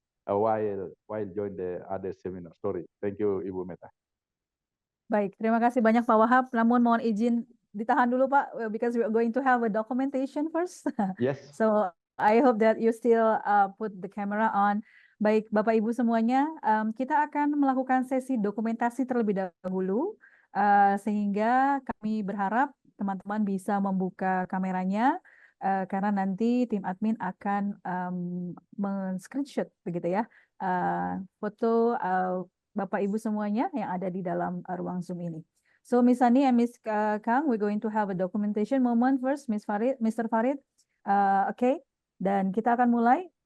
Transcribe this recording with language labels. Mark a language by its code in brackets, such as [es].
[en] while join the other seminar. Sorry. Thank you, Ibu Meta. [id] Baik, terima kasih banyak Pak Wahab. Namun mohon izin ditahan dulu Pak, [en] because we are going to have a documentation first. Yes. So I hope that you still put the camera on. [id] Baik, Bapak Ibu semuanya, kita akan melakukan sesi dokumentasi terlebih dahulu, sehingga kami berharap teman-teman bisa membuka kameranya, karena nanti tim admin akan men-screenshot begitu ya, foto Bapak Ibu semuanya yang ada di dalam ruang Zoom ini. [en] So Miss Sunny and Miss Kang, we're going to have a documentation moment first, Mr. Farid. [id] Okay, dan kita akan mulai.